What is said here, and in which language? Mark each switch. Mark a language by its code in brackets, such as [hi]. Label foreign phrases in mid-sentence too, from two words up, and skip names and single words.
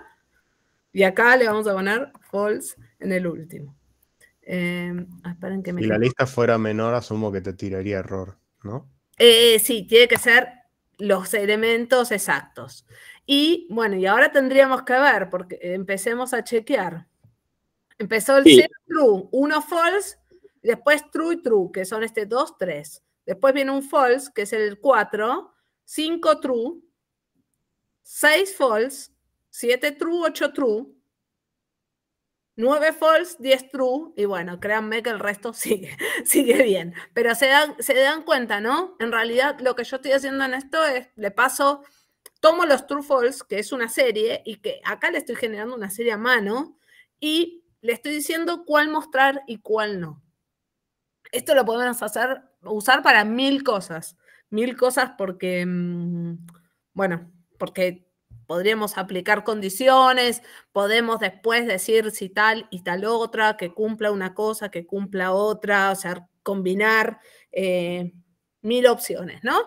[es] Y acá le vamos a poner false en el último. Esperen que me... Si la lista fuera menor, asumo que te tiraría error, ¿no? Sí, tiene que ser los elementos exactos. Y bueno, y ahora tendríamos que ver, porque empecemos a chequear. Empezó el 0 true, 1 false, después true y true, que son 2, 3. Después viene un false, que es el 4, 5 true, 6 false, 7 true, 8 true, 9 false, 10 true, y bueno, créanme que el resto sigue bien. Pero se dan cuenta, ¿no? En realidad lo que yo estoy haciendo en esto es, le paso, tomo los [en] true false, [es] que es una serie, y que acá le estoy generando una serie a mano, y le estoy diciendo cuál mostrar y cuál no. Esto lo podemos usar para 1000 cosas. 1000 cosas porque, bueno, porque podríamos aplicar condiciones, podemos después decir si tal y tal otra, que cumpla una cosa, que cumpla otra, o sea, combinar 1000 opciones, ¿no?